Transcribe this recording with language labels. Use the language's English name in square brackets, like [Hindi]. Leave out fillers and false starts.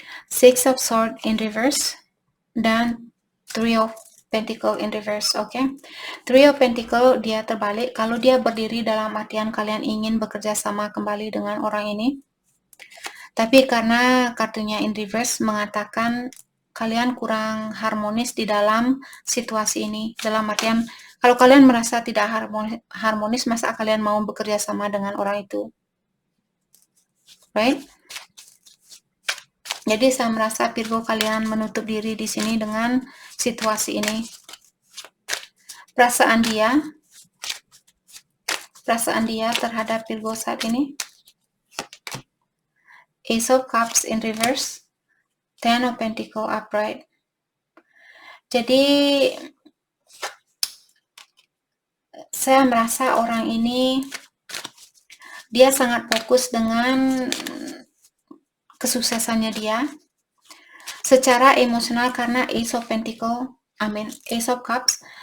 [English] Six of Swords in reverse dan Three of Pentacle in reverse, okay? [Indonesian] Three of Pentacle dia terbalik. Kalau dia berdiri dalam artian kalian ingin bekerja sama kembali dengan orang ini, tapi karena kartunya [English] in reverse [Indonesian] mengatakan kalian kurang harmonis di dalam situasi ini. Dalam artian, kalau kalian merasa tidak harmonis, masa kalian mau bekerja sama dengan orang itu? [English] Right? [Indonesian] Jadi saya merasa Virgo kalian menutup diri di sini dengan situasi ini. Perasaan dia terhadap Virgo saat ini. [English] Ace of Cups in reverse. Ten of Pentacles upright. [Indonesian] Jadi saya merasa orang ini dia sangat fokus dengan kesuksesannya dia secara emosional karena Ace of Pentacles, Ace of Cups.